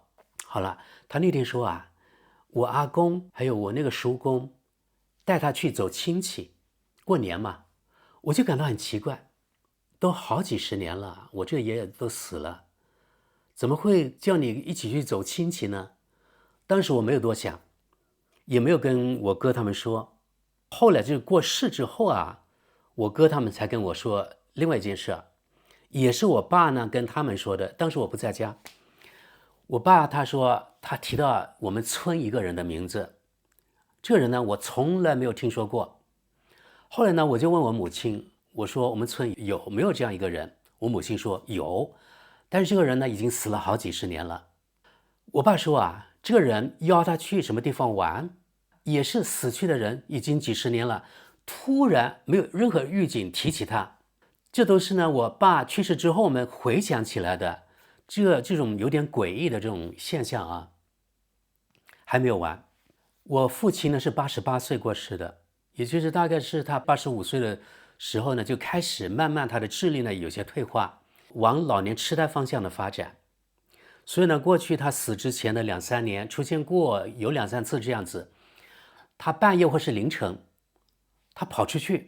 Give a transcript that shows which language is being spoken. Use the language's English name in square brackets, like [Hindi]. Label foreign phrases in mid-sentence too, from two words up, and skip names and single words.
[Chinese] 好了，他那天說我阿公還有我那個叔公帶他去走親戚，過年嘛，我就感到很奇怪，都好幾十年了，我這個爺爺都死了，怎麼會叫你一起去走親戚呢？當時我沒有多想，也沒有跟我哥他們說。後來就是過世之後我哥他們才跟我說另外一件事也是我爸呢跟他们說的，當时我不在家。我爸他說他提到我們村一個人的名字，這個人呢我從來沒有聽說過。後來呢我就問我母親，我說我們村有沒有這樣一個人？我母親說有，但是這個人呢已經死了好幾十年了。我爸說這個人邀他去什麼地方玩，也是死去的人已經幾十年了，突然沒有任何預警提起他。這都是呢，我爸去世之後我們回想起來的，這種有點詭異的這種現象還沒有完，我父親呢是88歲過世的，也就是大概是他85歲的時候呢，就開始慢慢他的智力呢有些退化，往老年痴呆方向的發展。所以呢，過去他死之前的2、3年出現過有2、3次這樣子，他半夜或是凌晨，他跑出去。